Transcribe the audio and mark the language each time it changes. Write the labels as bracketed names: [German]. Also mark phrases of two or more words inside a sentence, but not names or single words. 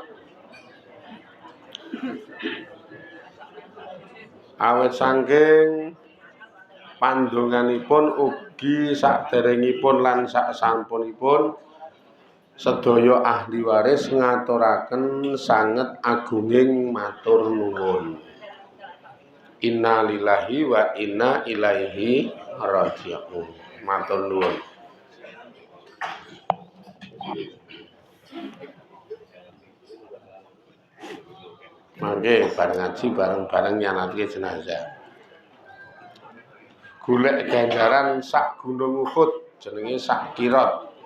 [Javanese] Awit saking pandonganipun ugi saderengipun lan saksampunipun sedaya ahli waris ngaturaken sanget agunging matur nuwun. [Arabic] إنا لله وإنا إليه راجعون. [Javanese] Matur nuwun. Mangke bareng ngaji bareng-bareng nyanatke jenazah. Golek ganjaran sak gunung Uhud jenenge sak kirot.